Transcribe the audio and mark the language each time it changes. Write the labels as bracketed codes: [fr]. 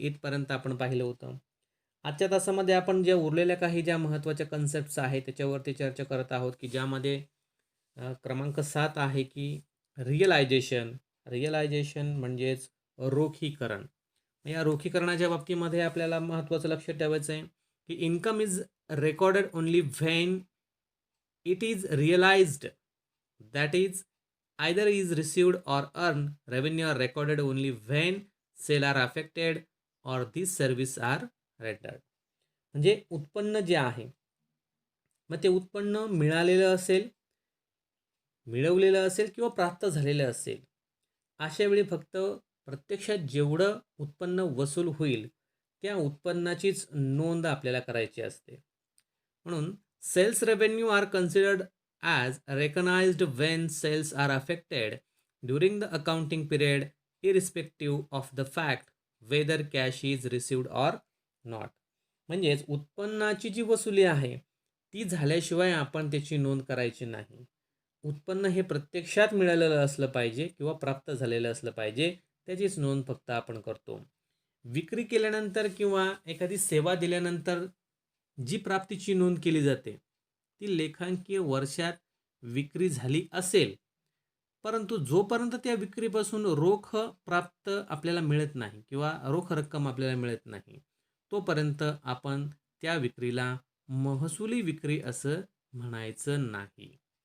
[mr] इथपर्यंत आपण पाहिलं होतं. आजच्या तासामध्ये आपण ज्या उरलेल्या काही ज्या महत्त्वाच्या कन्सेप्ट्स आहेत त्याच्यावरती चर्चा करत आहोत, की ज्यामध्ये क्रमांक 7 आहे की रिअलायझेशन म्हणजेच रोखीकरण. या रोखीकरणाच्या बाबतीमध्ये आपल्याला महत्त्वाचं लक्ष ठेवायचं आहे की [en] Income is recorded only when it is realized, that is either is received or earned. Revenue are recorded only when sale are affected or these service are rendered. [mr] म्हणजे उत्पन्न जे आहे मग ते उत्पन्न मिळालेलं असेल, मिळवलेलं असेल किंवा प्राप्त झालेलं असेल, अशा वेळी फक्त प्रत्यक्षात जेवढं उत्पन्न वसूल होईल त्या उत्पन्नाचीच नोंद आपल्याला करायची असते. म्हणून [en] Sales revenue are considered as recognized when sales are affected during the accounting period, irrespective of the fact whether cash is received or not. [mr] म्हणजेच उत्पन्नाची जी वसुली आहे ती झाल्याशिवाय आपण त्याची नोंद करायची नाही. उत्पन्न हे प्रत्यक्षात मिळालेलं असलं पाहिजे किंवा प्राप्त झालेलं असलं पाहिजे, त्याचीच नोंद फक्त आपण करतो. विक्री केल्यानंतर किंवा एखादी सेवा दिल्यानंतर जी प्राप्तीची नोंद केली जाते ती लेखांकीय वर्षात विक्री झाली असेल, परंतु जोपर्यंत त्या विक्रीपासून रोख प्राप्त आपल्याला मिळत नाही किंवा रोख रक्कम आपल्याला मिळत नाही तोपर्यंत आपण त्या विक्रीला महसुली विक्री असं म्हणायचं नाही.